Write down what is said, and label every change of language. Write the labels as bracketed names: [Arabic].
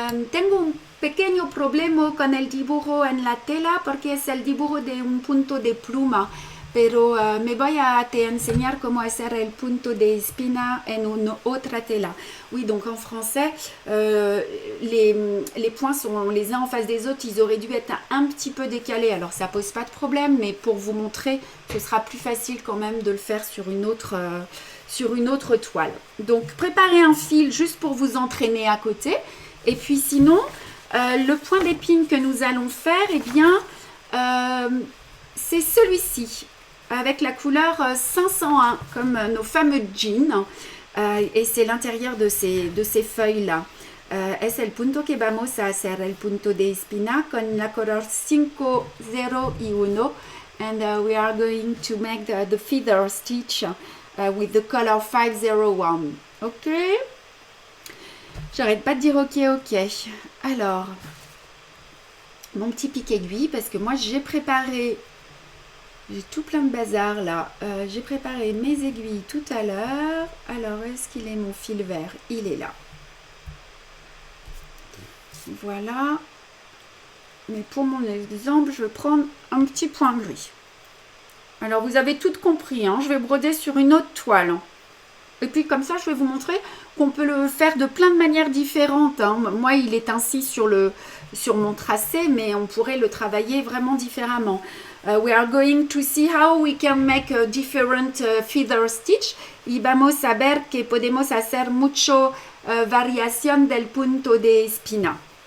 [Spanish] Tengo un pequeño problema con el dibujo en la tela porque es el dibujo de un punto de pluma. Pero me voy a te enseñar cómo hacer el punto de espina en una otra tela. [French] Oui, donc en français, les points sont les uns en face des autres. Ils auraient dû être un petit peu décalés. Alors, ça pose pas de problème, mais pour vous montrer, ce sera plus facile quand même de le faire sur une autre toile. Donc, préparez un fil juste pour vous entraîner à côté. Et puis sinon, le point d'épine que nous allons faire, eh bien, c'est celui-ci, avec la couleur 501, comme nos fameux jeans. Et c'est l'intérieur de ces feuilles-là. [Spanish] Es el punto que vamos a hacer el punto de espina con la color 501. [English] And we are going to make the feather stitch with the color 501. [French] Ok? J'arrête pas de dire ok. Alors, mon petit pic aiguille, parce que moi j'ai préparé... J'ai tout plein de bazar là. J'ai préparé mes aiguilles tout à l'heure. Alors, est-ce qu'il est mon fil vert? Il est là. Voilà. Mais pour mon exemple, je vais prendre un petit point gris. Alors, vous avez tout compris. Hein, je vais broder sur une autre toile. Et puis, comme ça, je vais vous montrer qu'on peut le faire de plein de manières différentes. Hein. Moi, il est ainsi sur mon tracé, mais on pourrait le travailler vraiment différemment. [English] We are going to see how we can make a different feather stitch. [Spanish] Y vamos a ver que podemos hacer mucho variación del punto de espina.